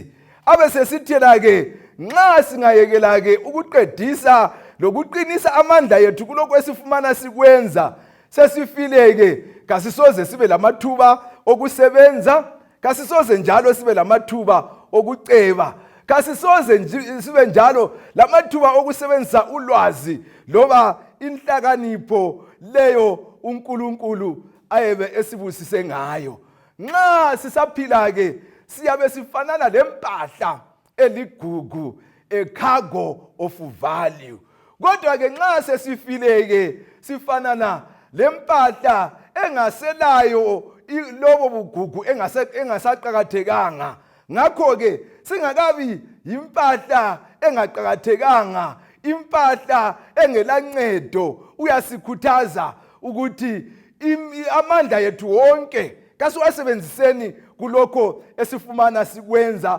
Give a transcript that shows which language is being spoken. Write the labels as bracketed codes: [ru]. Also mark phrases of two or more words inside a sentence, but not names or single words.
[nd] Abesesithela ke nxa singayekela ke ukuqedisa lokuqinisa amandla ethu kuloko esifumana sikwenza, sesifileke kasisoze sibe lamathuba okusebenza, kasisoze njalo sibe lamathuba okuceba, kasisoze sibe njalo lamathuba okusebenzisa ulwazi loba inhlakanipho leyo uNkulunkulu ayebe esibusise ngayo. Nxa sisaphila ke siyabe sifanana lempahla eligugu, [en] a cargo of value. [nd] Kodwa ke nxa sesifile ke sifanana lempahla engaselayo lobo bugugu engasaqakathekanga. Ngakho ke singakabi impahla engaqakathekanga, impahla engelancedo, uyasikhuthaza ukuthi amandla yethu wonke kasiwasebenziseni kulokho esifumana sikwenza.